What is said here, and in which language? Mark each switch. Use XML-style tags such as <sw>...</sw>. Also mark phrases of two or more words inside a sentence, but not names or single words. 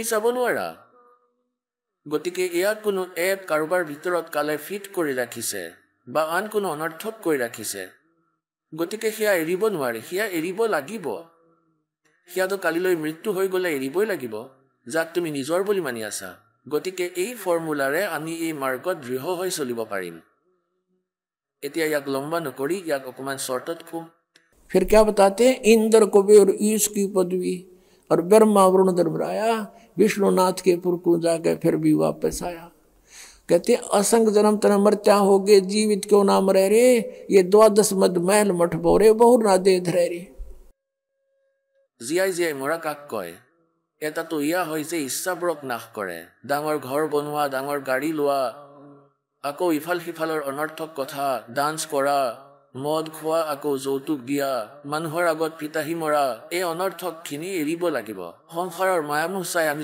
<as>চাব নোৱাৰা গতিকে এয়া কোনো এক কাৰোবাৰ ভিতৰত কালে ফিট কৰি ৰাখিছে বা আন কোনো অনৰ্থক কৰি ৰাখিছে গতিকে সেয়া এৰিব নোৱাৰে সেয়া এৰিব লাগিব সেয়াতো কালিলৈ মৃত্যু হৈ গ'লে এৰিবই লাগিব যাক তুমি নিজৰ বুলি মানি আছা গতিকে এই ফৰ্মুলাৰে আমি এই মাৰ্গত দৃঢ় হৈ চলিব পাৰিম এতিয়া ইয়াক লম্বা নকৰি ইয়াক অকমান শৰ্টত কম</as> <hi>फिर क्या बताते हैं इंद्र कुबेर ईश की पदवी और ब्रह्मा वरुण दरबराया विष्णुनाथ के पुर को जाके फिर भी वापस आया कहते असंग जन्म तन मरत्या हो गए जीवित क्यों ना मरे रे ये 12 मद महल मठ बोरे बहुर ना दे धरे रे</hi> <as>জীয়াই মৰা কাক কয় এটাতো ইয়া হয় যে ইচ্ছাবোৰক নাশ কৰে ডাঙৰ ঘৰ বনোৱা ডাঙৰ গাড়ী লোৱা আকৌ ইফাল সিফালৰ অনৰ্থক কথা ডান্স কৰা মদ খোৱা আকৌ যৌতুক দিয়া মানুহৰ আগত পিতাহি মৰা এই অনৰ্থকখিনি এৰিব লাগিব সংসাৰৰ মায়ামোহ চাই আমি</as>